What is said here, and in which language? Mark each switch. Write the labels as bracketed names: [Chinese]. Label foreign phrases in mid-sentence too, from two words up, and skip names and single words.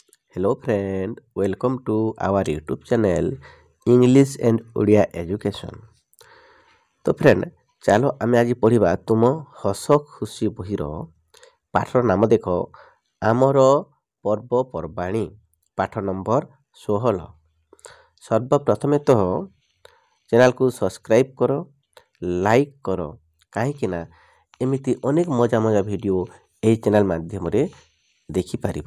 [English] Hello friend, welcome to our YouTube channel English and Odia Education। [Odia] तो फ्रेंड ଚାଲ ଆମେ ଆଜି ପଢ଼ିବା ତୁମ ହସ ଖୁସି ବହିର ପାଠର ନାମ ଦେଖ ଆମର ପର୍ବପର୍ବାଣୀ ପାଠ ନମ୍ବର 16। ସର୍ବପ୍ରଥମେ ତ ଚ୍ୟାନେଲକୁ ସବସ୍କ୍ରାଇବ୍ କର, ଲାଇକ୍ କର, କାହିଁକି ନା ଏମିତି ଅନେକ ମଜା ମଜା ଭିଡ଼ିଓ ଏହି ଚ୍ୟାନେଲ ମାଧ୍ୟମରେ ଦେଖିପାରିବ।